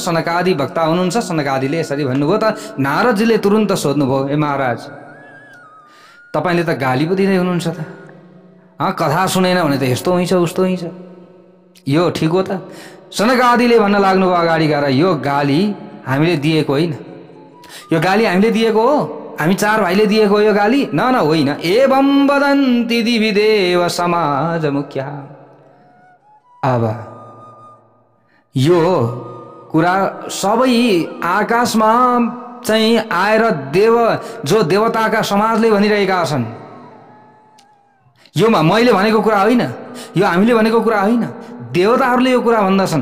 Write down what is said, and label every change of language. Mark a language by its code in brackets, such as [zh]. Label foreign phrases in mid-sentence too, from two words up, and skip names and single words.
[ne] सनकादि वक्ता हुनुहुन्छ, सनकादिले यसरी भन्नुभयो। त नारदजीले तुरुन्त सोध्नुभयो, ए महाराज तपाईँले त गाली पो दिँदै हुनुहुन्छ त, कथा सुनेन भने त यस्तो हुन्छ उस्तो हुन्छ, यो ठिक हो त? सनकादिले भन्न लाग्नुभयो अगाडि गएर, यो गाली हामीले दिएको होइन, यो गाली हामीले दिएको हो, हामी चार भाइले दिएको हो यो गाली? न होइन। [sa] एवं वदन्ति दिवि देव समाज मुख्य। [ne] अब यो कुरा सबै आकाशमा चाहिँ आएर जो देवताका समाजले भनिरहेका छन्, यो मैले भनेको कुरा होइन, यो हामीले भनेको कुरा होइन, देवताहरूले यो कुरा भन्दछन्।